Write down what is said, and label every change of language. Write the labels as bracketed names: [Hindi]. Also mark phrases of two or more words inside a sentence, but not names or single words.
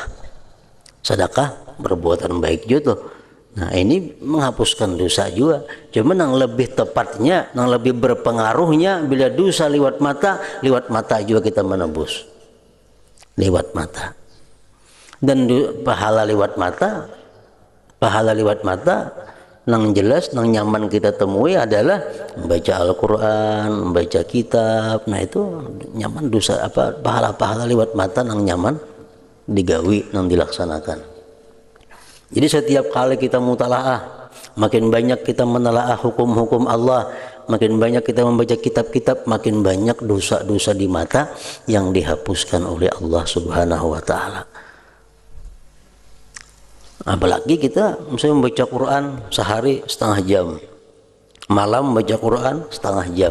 [Indonesian] Sedekah perbuatan baik juga. Nah ini menghapuskan dosa juga. Cuma yang lebih tepatnya, yang lebih berpengaruhnya bila dosa lewat mata juga kita menebus lewat mata. Dan pahala lewat mata nang jelas, nang nyaman kita temui adalah membaca Al-Quran, membaca kitab. [Banjar] Nah itu nyaman, dosa apa, pahala-pahala lewat mata nang nyaman digawi, nang dilaksanakan. [Indonesian] Jadi setiap kali kita mutalaah, makin banyak kita menelaah hukum-hukum Allah, makin banyak kita membaca kitab-kitab, makin banyak dosa-dosa di mata yang dihapuskan oleh Allah [Arabic] Subhanahu wa taala. [Indonesian] Apalagi kita misalnya membaca Quran sehari setengah jam, malam membaca Quran setengah jam.